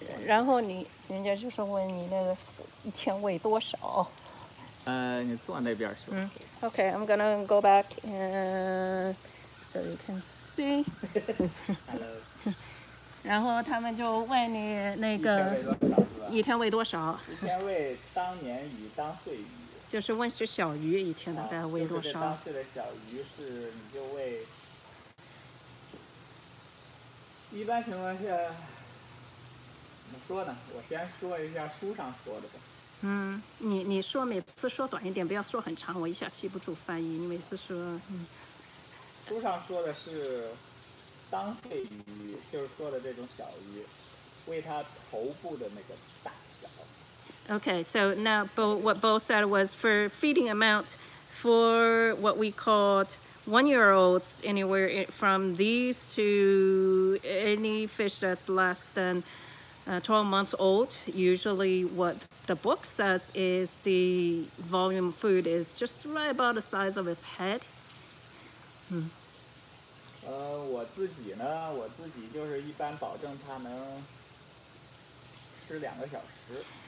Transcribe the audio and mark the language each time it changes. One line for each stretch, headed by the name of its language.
Chinese: 然后人家就是问你那个一天喂多少？你坐那边去。
English: Okay, I'm gonna go back and so you can see. Hello.
Chinese: 然后他们就问你那个一天喂多少？一天喂当年鱼、当岁鱼。就是问是小鱼一天大概喂多少？就是当岁的小鱼是你就喂。一般情况下，怎么说呢？我先说一下书上说的吧。你说每次说短一点，不要说很长，我一下记不住翻译。你每次说，书上说的是当岁鱼，就是说的这种小鱼，喂它头部的那个大小。
English: Okay, so now what Bo said was for feeding amount for what we called 1-year-olds, anywhere from these to any fish that's less than 12 months old. Usually what the book says is the volume of food is just right about the size of its head.
Chinese: 我自己就是一般保证它能吃2个小时。